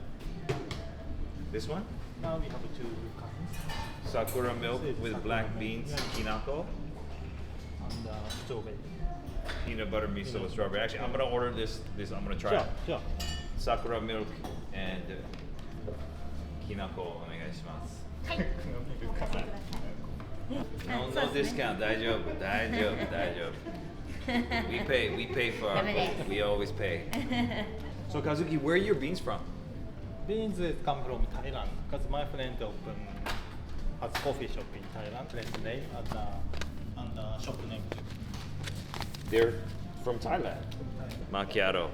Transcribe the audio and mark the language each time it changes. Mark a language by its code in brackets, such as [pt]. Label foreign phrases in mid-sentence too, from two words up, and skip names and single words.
[en] This one? Now we have two kinds. Sakura milk with black beans, kinako, And strawberry. peanut butter miso with strawberry. Actually, I'm gonna order this. I'm gonna try Sure, it. sure. Sakura milk and kinako. Onegaishimasu. [ja] はい。お任せください。 [en] No discount. 大丈夫。We pay for our food. We always pay. So Kazuki, where are your beans from? Beans come from Thailand because my friend opened a coffee shop in Thailand. Friend's name and the shop name. They're from Thailand. Macchiato.